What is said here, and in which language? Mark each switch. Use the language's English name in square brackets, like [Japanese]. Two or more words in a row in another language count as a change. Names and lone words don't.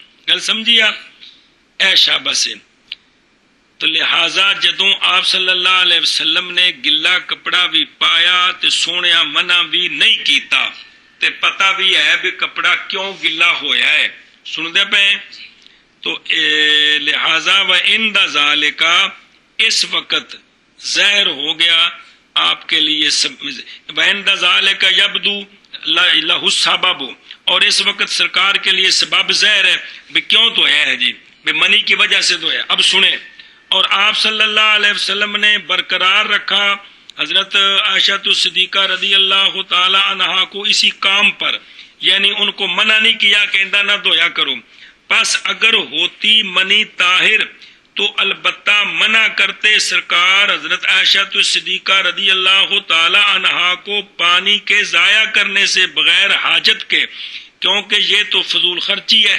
[Punjabi] گل سمجھی آپ؟ اے شاباش۔ تو لہذا جدوں آپ [Arabic] صلی اللہ علیہ وسلم [Punjabi] نے گلا کپڑا بھی پایا تے سونیا منع بھی نہیں کیتا تے پتہ بھی ہے بھی کپڑا کیوں گلا ہویا ہے، سن دے پے، تو لہذا [Arabic] وَإِنْدَ ذَلِكَ [Urdu] اس وقت ظاہر ہو گیا آپ کے لیے [Arabic] وَإِنْدَ ذَلِكَ يَبْدُو لَهُ السَّبَبُ، [Urdu] اور اس وقت سرکار کے لیے سبب ظاہر ہے بھی کیوں دھویا ہے جی، بھی منی کی وجہ سے دھویا۔ اب سنیں، اور آپ [Arabic] صلی اللہ علیہ وسلم [Urdu] نے برقرار رکھا حضرت عائشہ الصدیقہ [Arabic] رضی اللہ تعالی عنہا [Urdu] کو اسی کام پر، یعنی ان کو منع نہیں کیا کہ اندہ نہ دھویا کرو، پس اگر ہوتی منی طاہر تو البتہ منع کرتے سرکار حضرت عائشہ الصدیقہ [Arabic] رضی اللہ تعالی عنہا [Urdu] کو پانی کے ضائع کرنے سے بغیر حاجت کے، کیونکہ یہ تو فضول خرچی ہے۔